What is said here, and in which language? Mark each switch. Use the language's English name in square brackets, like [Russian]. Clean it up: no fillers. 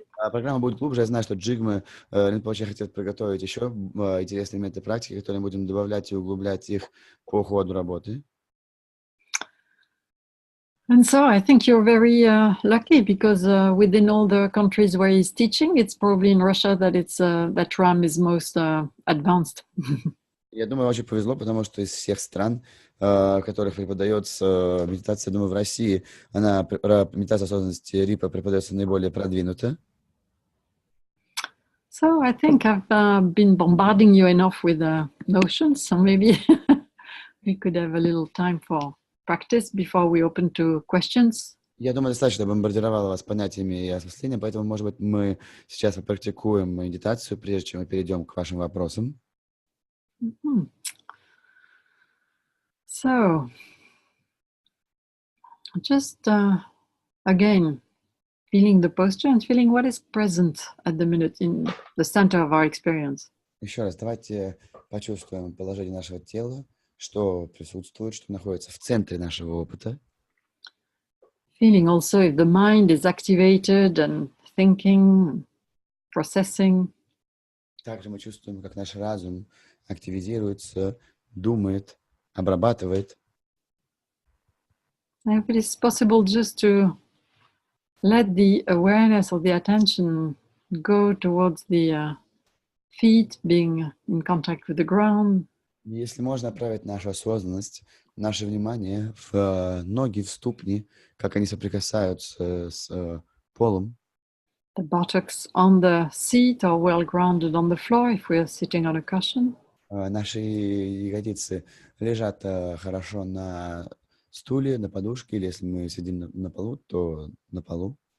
[Russian] Программа будет глубже. Я знаю, что Джигме Ринпоче хотят приготовить еще интересные элементы практики, которые мы будем добавлять и углублять их по ходу работы. [English] And so I think you're very lucky because within all the countries where he's teaching, it's probably in Russia that that RAM is most advanced. [Russian] Я думаю, очень повезло, потому что из всех стран, в которых преподается медитация, я думаю, в России, медитация осознанности Рипа преподается наиболее продвинуто. [English] So I think I've been bombarding you enough with notions, so maybe we could have a little time for practice before we open to questions. [Russian] Я думаю, достаточно бомбардировала вас понятиями и осмыслением, поэтому, может быть, мы сейчас попрактикуем медитацию, прежде чем мы перейдем к вашим вопросам. Mm-hmm. [English] So, just again, feeling the posture and feeling what is present at the minute in the center of our experience. [Russian] Еще раз, давайте почувствуем положение нашего тела, что присутствует, что находится в центре нашего опыта. [English] Feeling also if the mind is activated and thinking, processing. [Russian] Также мы чувствуем, как наш разум активизируется, думает, обрабатывает. [English] If it is possible just to let the awareness or the attention go towards the feet, being in contact with the ground. [Russian] Если можно направить нашу осознанность, наше внимание в ноги, в ступни, как они соприкасаются с полом. [English] The buttocks on the seat are well grounded on the floor if we are sitting on a cushion. [Russian] Наши ягодицы лежат хорошо на стуле, на подушке, или если мы сидим на полу, то на полу.